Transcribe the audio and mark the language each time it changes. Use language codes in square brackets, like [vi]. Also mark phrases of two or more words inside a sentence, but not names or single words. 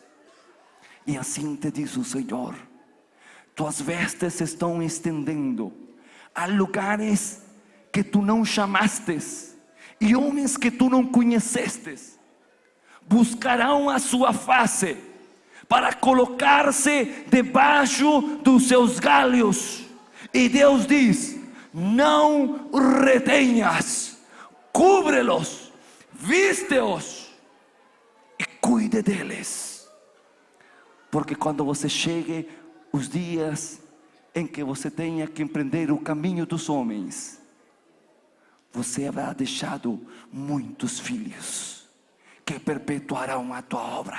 [pt] E assim te diz o Senhor: tuas vestes se estão estendendo a lugares que tu não chamastes, e homens que tu não conhecestes buscarão a sua face para colocar-se debaixo dos seus galhos. E Deus diz: não retenhas, cúbre-los, viste-os e cuide deles. Porque quando você chegue os dias em que você tenha que empreender o caminho dos homens, você haverá deixado muitos filhos que perpetuarão a tua obra.